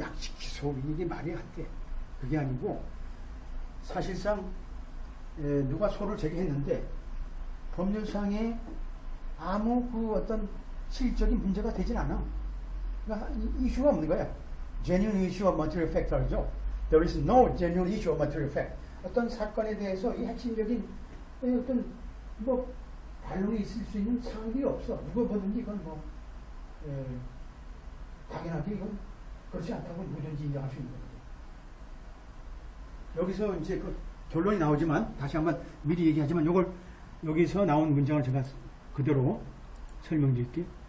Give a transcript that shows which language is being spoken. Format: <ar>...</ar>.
<ko>약식 기소 이게 말이 안 돼. 그게 아니고 사실상 누가 소를 제기했는데 법률상에 아무 그 어떤 실질적인 문제가 되진 않아. 그러니까 이슈가 없는 거야.</ko> <en>genuine issue of material fact죠. There is no genuine issue of material fact.</en> <ko>어떤 사건에 대해서 이 핵심적인 어떤 반론이 있을 수 있는 사항이 없어. 누가 보든지 이건 당연하게 이건 그렇지 않다고 누구든지 인정할 수 있는 거죠. 여기서 이제 그 결론이 나오지만 다시 한번 미리 얘기하지만 이걸 여기서 나온 문장을 제가 그대로 설명드릴게요.</ko>